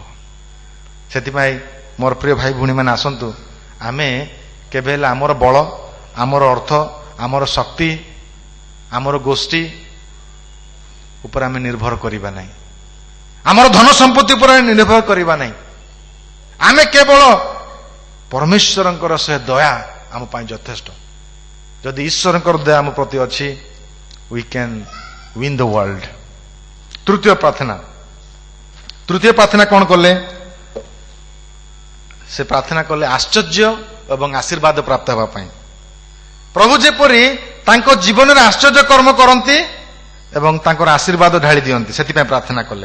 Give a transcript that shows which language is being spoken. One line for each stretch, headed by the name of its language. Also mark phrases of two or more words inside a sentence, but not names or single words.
Odia: ସେଥିପାଇଁ ମୋର ପ୍ରିୟ ଭାଇ ଭଉଣୀମାନେ, ଆସନ୍ତୁ ଆମେ କେବେ ହେଲେ ଆମର ବଳ, ଆମର ଅର୍ଥ, ଆମର ଶକ୍ତି, ଆମର ଗୋଷ୍ଠୀ ଉପରେ ଆମେ ନିର୍ଭର କରିବା ନାହିଁ, ଆମର ଧନ ସମ୍ପତ୍ତି ଉପରେ ନିର୍ଭର କରିବା ନାହିଁ। ଆମେ କେବଳ ପରମେଶ୍ୱରଙ୍କର ସେ ଦୟା ଆମ ପାଇଁ ଯଥେଷ୍ଟ। ଯଦି ଈଶ୍ୱରଙ୍କର ଦୟା ଆମ ପ୍ରତି ଅଛି,
English: we can win the world.
Odia: ତୃତୀୟ ପ୍ରାର୍ଥନା କଣ କଲେ? ସେ ପ୍ରାର୍ଥନା କଲେ ଆଶ୍ଚର୍ଯ୍ୟ ଏବଂ ଆଶୀର୍ବାଦ ପ୍ରାପ୍ତ ହେବା ପାଇଁ। ପ୍ରଭୁ ଯେପରି ତାଙ୍କ ଜୀବନରେ ଆଶ୍ଚର୍ଯ୍ୟ କର୍ମ କରନ୍ତି ଏବଂ ତାଙ୍କର ଆଶୀର୍ବାଦ ଢାଳି ଦିଅନ୍ତି, ସେଥିପାଇଁ ପ୍ରାର୍ଥନା କଲେ।